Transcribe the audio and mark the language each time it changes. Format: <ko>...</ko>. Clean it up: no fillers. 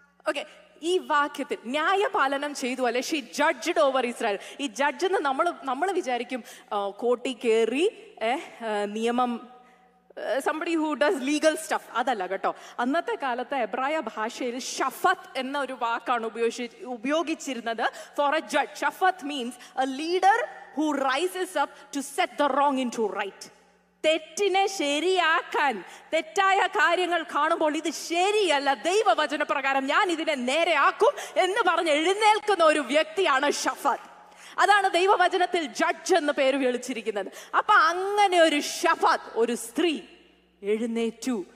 <ml>Okay, ഈ വാക്യത്തിൽ ന്യായപാലനം ചെയ്തു അല്ലെ,</ml> <en>She judged over Israel.</en> <ml>ഈ ജഡ്ജ് എന്ന് നമ്മൾ വിചാരിക്കും കോട്ടി കയറി നിയമം,</ml> <en>somebody who does legal stuff.</en> <ml>അതല്ല കേട്ടോ. അന്നത്തെ കാലത്ത് എബ്രായ ഭാഷയിൽ ഷഫത്ത് എന്ന ഒരു വാക്കാണ് ഉപയോഗിച്ചിരുന്നത്</ml> <en>For a judge.</en> <ml>ഷഫത്ത്</ml> <en>Means a leader who rises up to set the wrong into right.</en> <ml>തെറ്റിനെ ശരിയാക്കാൻ, തെറ്റായ കാര്യങ്ങൾ കാണുമ്പോൾ ഇത് ശരിയല്ല, ദൈവവചന പ്രകാരം ഞാൻ ഇതിനെ നേരെയാക്കും എന്ന് പറഞ്ഞ് എഴുന്നേൽക്കുന്ന ഒരു വ്യക്തിയാണ് ഷഫത്ത്. അതാണ് ദൈവവചനത്തിൽ ജഡ്ജ് എന്ന് പേര് വിളിച്ചിരിക്കുന്നത്. അപ്പൊ അങ്ങനെ ഒരു ഷഫത്ത്, ഒരു സ്ത്രീ എഴുന്നേറ്റു.</ml>